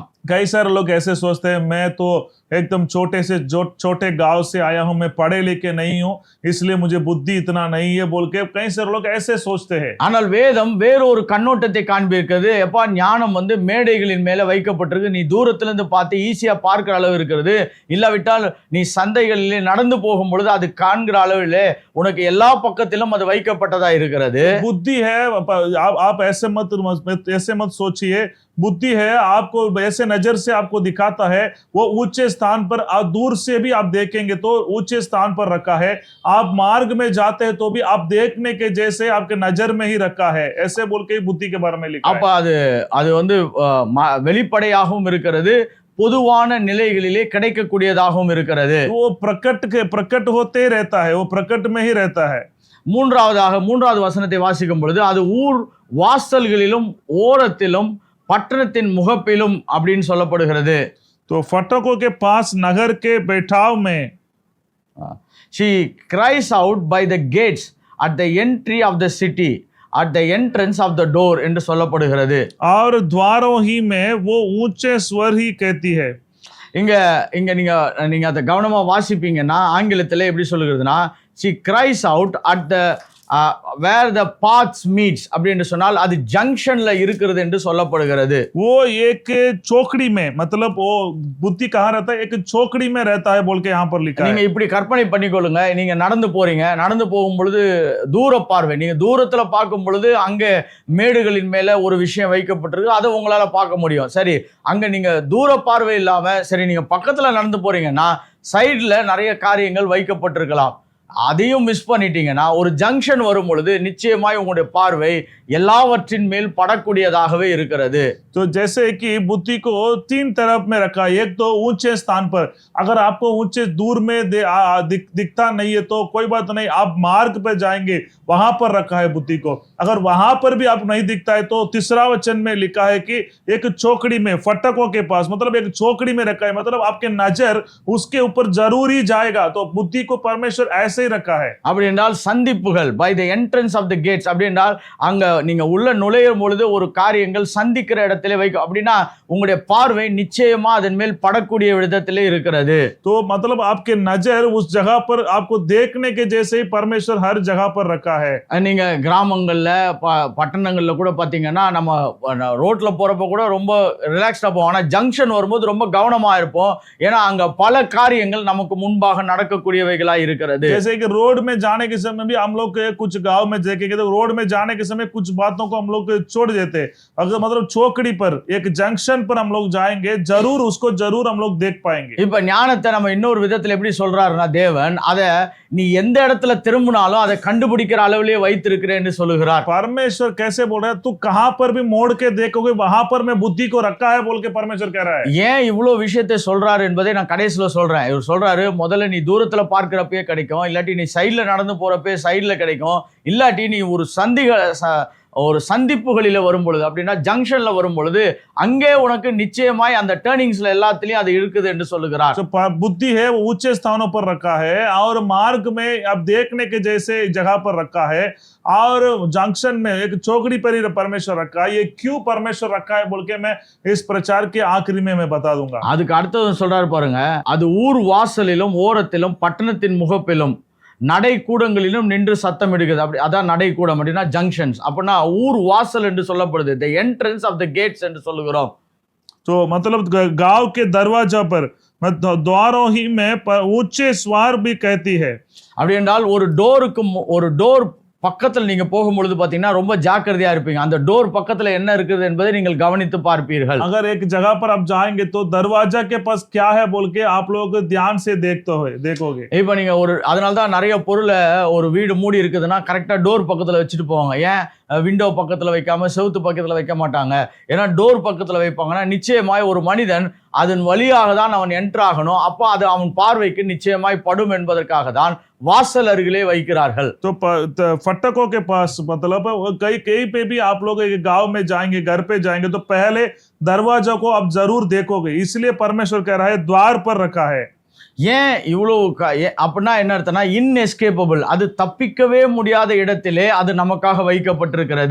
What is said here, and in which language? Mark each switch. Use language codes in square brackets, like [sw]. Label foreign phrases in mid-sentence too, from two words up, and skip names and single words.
[hi] कई सारे लोग ऐसे सोचते हैं, मैं तो एकदम छोटे गांव से आया हूं, मैं पढ़े लिखे नहीं हूं, इसलिए मुझे बुद्धि इतना नहीं है बोल के कई सारे लोग ऐसे सोचते हैं. [ta] ஆனால் வேதம் வேறொரு கண்ணோட்டத்தை காண்பிக்கிறது. எப்பா, ஞானம் வந்து மேடைகளின் மேல வைக்கப்பட்டிருக்கு, நீ தூரத்துல இருந்து பார்த்து ஈஸியா பார்க்கிற அளவு இருக்கிறது, இல்லாவிட்டால் நீ சந்தைகளிலே நடந்து போகும் பொழுது அது காண்கிற அளவிலே உனக்கு எல்லா பக்கத்திலும் அது வைக்கப்பட்டதா இருக்கிறது. [hi] बुद्धि है, आप ऐसे मत सोचिए. बुद्धि है, आपको ऐसे नजर से आपको दिखाता है, वो ऊंचे स्थान पर, दूर से भी आप देखेंगे तो ऊंचे स्थान पर रखा है. आप मार्ग में जाते हैं तो भी आप देखने के जैसे आपके नजर में ही रखा है, ऐसे बोल के बुद्धि के बारे में लिखा है. [ta] அப்ப அது வந்து வெளிப்படையாகவும் இருக்கிறது, பொதுவான நிலைகளிலே கிடைக்கக்கூடியதாகவும் இருக்கிறது. [hi] वो प्रकट होते रहता है, वो प्रकट में ही रहता है. [ta] மூன்றாவது வசனத்தை வாசிக்கும் பொழுது, அது ஊர் வாசல்களிலும் ஓரத்திலும் பட்டணத்தின் முகப்பிலும் அப்படின்னு சொல்லப்படுகிறது. [hi] तो फटकों के पास नगर के बैठाव में [en] she cries out by the gates at the entry of the city, at the entrance of the door [ta] என்று சொல்லப்படுகிறது. [hi] और द्वारों ही में वो ऊंचे स्वर ही कहती है. [ta] இங்க நீங்க அதை கவனமா வாசிப்பீங்கன்னா ஆங்கிலத்துல எப்படி சொல்லுகிறதுனா, [en] she cries out at the where the paths meets [ta] அப்படின்னு சொன்னால் அது ஜங்ஷன்ல இருக்கிறது என்று சொல்லப்படுகிறது. [hi] वो एक चौकड़ी में, मतलब वो बुद्धि कहाँ रहता है, एक चौकड़ी में रहता है बोल के यहाँ पर लिखा है. [ta] நீங்க இப்படி கற்பனை பண்ணிக்கொள்ளுங்க, நீங்க நடந்து போறீங்க, நடந்து போகும் பொழுது தூர பார்வை, நீங்க தூரத்துல பார்க்கும் பொழுது அங்க மேடுகளின் மேல ஒரு விஷயம் வைக்கப்பட்டிருக்கு, அதை உங்களால பார்க்க முடியும். சரி, அங்க நீங்க தூர பார்வை இல்லாம சரி நீங்க பக்கத்துல நடந்து போறீங்கன்னா சைடுல நிறைய காரியங்கள் வைக்கப்பட்டிருக்கலாம், அதையும் மிஸ் பண்ணிட்டீங்கன்னா ஒரு ஜங்ஷன் வரும் பொழுது நிச்சயமாய் உங்களுடைய பார்வை எல்லாவற்றின் மேல் படக்கூடியதாகவே இருக்கிறது. [hi] तो जैसे कि बुद्धि को 3 तरफ में रखा है. एक तो ऊंचे स्थान पर, अगर आपको ऊंचे दूर में दिखता नहीं है तो कोई बात नहीं, आप मार्ग पे जाएंगे, वहां पर रखा है बुद्धि को. अगर वहां पर भी आप नहीं दिखता है तो तीसरा वचन में लिखा है कि एक चौकड़ी में, फटकों के पास, मतलब एक चौकड़ी में रखा है, मतलब आपके नजर उसके ऊपर जरूर ही जाएगा. तो बुद्धि को परमेश्वर ऐसे ऐसे ही रखा है। [ta] அப்படி என்றால் சந்திப்புகள் [en] by the entrance of the gates, [ta] அப்படி என்றால் அங்க நீங்க உள்ள நுழையும் பொழுது ஒரு காரியங்கள் சந்திக்கிற இடத்திலே வைக்கும். அப்படின்னா உங்களுடைய பார்வை நிச்சயமா அதன் மேல் படக்கூடிய விதத்திலே இருக்கிறது. [hi] तो मतलब आपके नजर उस जगह पर आपको देखने के जैसे ही परमेश्वर हर जगह पर रखा है। [ta] நீங்க கிராமங்கள்ல பட்டணங்கள்ல கூட பாத்தீங்கன்னா நம்ம ரோட்ல போறப்ப கூட ரொம்ப ரிலாக்ஸ்டா போவோம். ஆனா ஜங்ஷன் வரும்போது ரொம்ப கவனமா இருப்போம். ஏன்னா அங்க பல காரியங்கள் நமக்கு முன்பாக நடக்கக்கூடியவைகளா இருக்கிறது. [hi] जैसे कि रोड में जाने के समय भी हम लोग कुछ गांव में देखेंगे तो रोड में जाने के समय कुछ बातों को हम लोग छोड़ देते। अगर मतलब चौकड़ी पर एक जंक्शन पर हम लोग जाएंगे जरूर उसको जरूर हम लोग देख पाएंगे। [ta] இப்ப ஞானத்தை நம்ம இன்னொரு விதத்துல எப்படி சொல்றாருன்னா, தேவன் அத நீ எந்த இடத்துல திரும்பினாலும் அதை கண்டுபிடிக்கிற அளவிலேயே வைத்திருக்கிறேன்னு சொல்லுகிறார். [hi] परमेश्वर कैसे बोल रहा है, तू कहां पर भी मोड़ के देखोगे वहां पर मैं बुद्धि को रखा है बोल के परमेश्वर कह रहा है। [ta] ஏன் இவ்வளவு விஷயத்தை சொல்றாரு என்பதை நான் கடைசியில சொல்றேன். இவர் சொல்றாரு, முதல்ல நீ தூரத்துல பார்க்கிறப்பே கிடைக்கும், இல்லாட்டி நீ சைடுல நடந்து போறப்பே சைடுல கிடைக்கும், இல்லாட்டி நீ ஒரு சந்திப்புகளில வரும் பொழுது, அப்படின்னா ஜங்ஷன்ல வரும் பொழுது அங்கே உனக்கு நிச்சயமாய் அந்த டர்னிங்ஸ்ல எல்லாத்துலயும் அது இருக்குது என்று சொல்லுகிறார். [hi] तो बुद्धि है वो ऊंचे स्थानों पर रखा है और मार्ग में अब देखने के जैसे जगह पर रखा है और जंक्शन में एक चौकड़ी पर ही परमेश्वर रखा है। ये क्यों परमेश्वर रखा है बोल के मैं इस प्रचार के आखिरी में मैं बता दूंगा। [ta] அதுக்கு அடுத்தது சொல்றாரு பாருங்க, அது ஊர் வாசலிலும் ஓரத்திலும் பட்டணத்தின் முகப்பிலும் நடை கூடங்களிலும் நின்று சத்தம் எடுக்குது. அப்படி அதான் நடை கூடம் அப்படின்னா ஜங்ஷன்ஸ். அப்படின்னா ஊர் வாசல் என்று சொல்லப்படுது, [en] the entrance of the gates [ta] என்று சொல்லுகிறோம். [hi] तो मतलब गांव के दरवाजा पर द्वारों ही में ऊंचे स्वार भी कहती है। [ta] அப்படி என்றால் ஒரு டோர் பக்கத்தில் நீங்க போகும்பொழுது பாத்தீங்கன்னா ரொம்ப ஜாக்கிரதையா இருப்பீங்க. அந்த டோர் பக்கத்துல என்ன இருக்குது என்பதை நீங்கள் கவனித்து பார்ப்பீர்கள். [hi] अगर एक जगह पर आप जाएंगे तो दरवाजा के पास क्या है बोल के आप लोग ध्यान से देखोगे। [ta] இப்ப நீங்க அதனால தான் நிறைய பொருளை ஒரு வீடு மூடி இருக்குதுன்னா கரெக்டா டோர் பக்கத்துல வச்சுட்டு போவாங்க. ஏன் விண்டோ பக்கத்துல வைக்காம செவுத்து பக்கத்துல வைக்க மாட்டாங்க? ஏன்னா டோர் பக்கத்துல வைப்பாங்கன்னா நிச்சயமாய் ஒரு மனிதன் அதன் வழியாக தான் அவன் என்டர் ஆகணும். அப்ப அது அவன் பார்வைக்கு நிச்சயமாய் படும் என்பதற்காக தான் வாசல் अருகிலே வைக்கிறார்கள். [hi] तो फटकों के पास मतलब कहीं पे भी आप लोग एक गांव में जाएंगे, घर पे जाएंगे तो पहले दरवाजा को आप जरूर देखोगे। इसलिए परमेश्वर कह रहा है द्वार पर रखा है। [ta] ஏன் இவ்வளவு அப்படின்னா என்ன அர்த்தம்னா, இன்எஸ்கேப்பபிள், அது தப்பிக்கவே முடியாத இடத்திலே அது நமக்காக வைக்கப்பட்டிருக்கிறது.